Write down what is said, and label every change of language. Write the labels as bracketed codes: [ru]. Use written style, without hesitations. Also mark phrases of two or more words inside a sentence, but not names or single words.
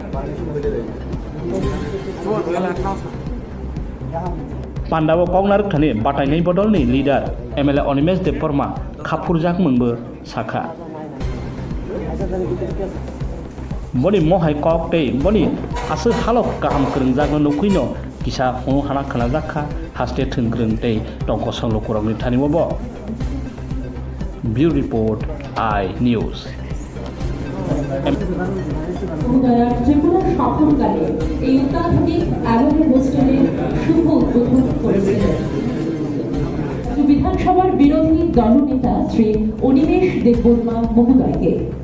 [trp] Pandawo kognarik thani batainai bodolni leader MLA Onimesh Deborma khapurjak mungbo sakha boni mohai kok tei boni asuk halok kaham krungjak nukuino kisa hunu hana khanajakha hasteo thengkreng tei tongko sanglokurokni thanibo bo Bureau Report iNews [bn] ত্রিপুরা সফরকালে এই অত্যাধুনিক MLA হোস্টেলের শুভ উদ্বোধন করেছিলেন বিধানসভার বিরোধী দলনেতা শ্রী অনিমেষ দেববর্মা মহোদয়কে